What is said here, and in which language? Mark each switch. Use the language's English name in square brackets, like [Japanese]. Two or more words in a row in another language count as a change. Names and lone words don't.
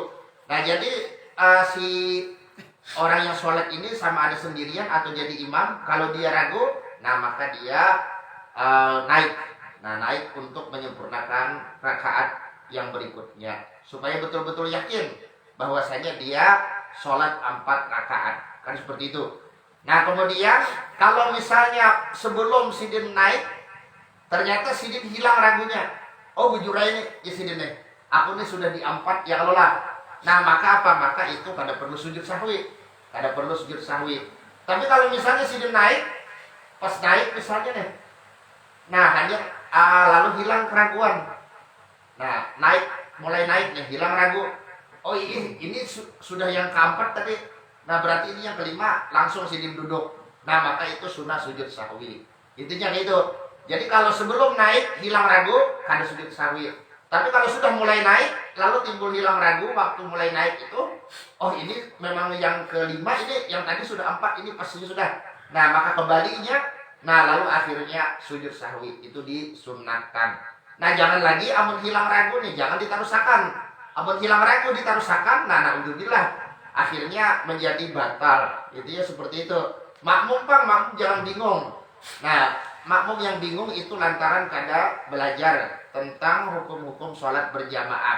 [Indonesian] Nah, jadi si orang yang sholat ini sama ada sendirian atau jadi imam, kalau dia ragu, nah maka dia naik. Nah, naik untuk menyempurnakan rakaat yang berikutnya, supaya betul-betul yakin bahwasanya dia sholat 4 rakaat, kan seperti itu. [Banjar] Nah, kemudian kalau misalnya sebelum sidin naik, ternyata sidin hilang ragunya. Oh, bujur ini ya sidin nih, aku ini sudah di 4 ya kalau lah. [Indonesian] Nah, maka apa? [Banjar] Maka itu kada perlu sujud sahwi. Tapi kalau misalnya sidin naik, pas naik misalnya nih, nah hanya lalu hilang keraguan. [Indonesian] Nah, mulai naik nih, hilang ragu. Oh, ini sudah yang keempat tadi. [Banjar] Nah, berarti ini yang kelima, langsung sidin duduk. Nah, maka itu sunnah sujud sahwi. [Indonesian] Intinya gitu. [Banjar] Jadi kalau sebelum naik hilang ragu, kada sujud sahwi. [Indonesian] Tapi kalau sudah mulai naik, lalu timbul hilang ragu waktu mulai naik itu, oh ini memang yang kelima, ini yang tadi sudah 4, ini pasti sudah. Nah, maka kembalinya, nah lalu akhirnya sujud sahwi itu disunnahkan. [Banjar] Nah, jangan lagi amun hilang ragu nih, jangan ditarusakan. Amun hilang ragu ditarusakan, nah naudzubillah, akhirnya menjadi batal. [Indonesian] Itu ya seperti itu. Makmum jangan bingung. [Banjar] Nah, makmum yang bingung itu lantaran kada belajar tentang hukum-hukum sholat berjamaah.